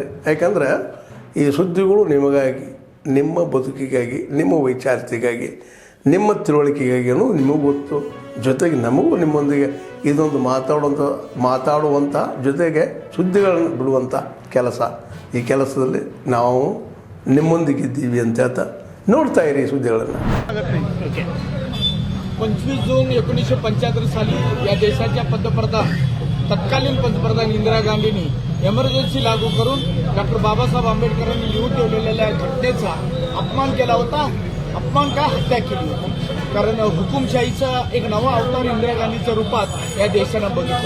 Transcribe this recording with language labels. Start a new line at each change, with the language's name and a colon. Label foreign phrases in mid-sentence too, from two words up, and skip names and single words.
Kannada: ಯಾಕಂದರೆ ಈ ಸುದ್ದಿಗಳು ನಿಮಗಾಗಿ, ನಿಮ್ಮ ಬದುಕಿಗಾಗಿ, ನಿಮ್ಮ ವೈಚಾರಿಕೆಗಾಗಿ, ನಿಮ್ಮ ತಿಳುವಳಿಕೆಗಾಗಿ ಅನ್ನೋದು ನಿಮಗೂ ಗೊತ್ತು. ಜೊತೆಗೆ ನಮಗೂ ನಿಮ್ಮೊಂದಿಗೆ ಇದೊಂದು ಮಾತಾಡುವಂಥ ಜೊತೆಗೆ ಸುದ್ದಿಗಳನ್ನು ಬಿಡುವಂಥ ಕೆಲಸ. ಈ ಕೆಲಸದಲ್ಲಿ ನಾವು ನಿಮ್ಮೊಂದಿಗಿದ್ದೀವಿ ಅಂತ ಹೇಳ್ತಾ ನೋಡ್ತಾ ಇರಿ ಸುದ್ದಿಗಳನ್ನು.
Marathi: 25 जून 1975 साली या देशाच्या तत्कालीन पंतप्रधान इंदिरा गांधींनी एमर्जन्सी लागू करून डॉक्टर बाबासाहेब आंबेडकरांनी लिहून ठेवलेल्या घटनेचा अपमान केला होता. अपमान काय, हत्या केली होती. कारण हुकुमशाहीचा एक नवा अवतार इंदिरा गांधीच्या रूपात या देशानं बघितला.